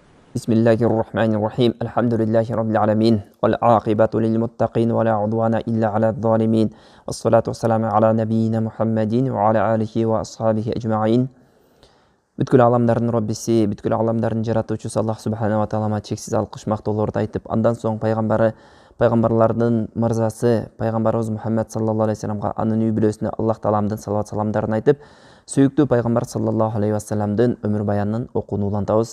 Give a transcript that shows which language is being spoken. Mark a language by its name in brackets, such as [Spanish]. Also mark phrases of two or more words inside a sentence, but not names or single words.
[Arabic] بسم الله الرحمن الرحيم الحمد لله رب العالمين والعاقبة للمتقين ولا عدوان إلا على الظالمين والصلاة والسلام على نبينا محمد وعلى آله وأصحابه أجمعين. [Kyrgyz] Бүткүл аламдардын Роббиси, бүткүл аламдардын жаратуучусу Аллах субханала таалама чексиз алкыш мактоолорду айтып, андан соң пайгамбарлардын мырзасы пайгамбарыбыз Мухаммад [Arabic] صلى الله عليه وسلمга, [Kyrgyz] анын үй бүлөсүнө Аллах тааламдын салават саламдарын айтып, сүйүктүү пайгамбар [Arabic] صلى الله عليه وسلمдын [Kyrgyz] өмүр баянын окууну улантабыз.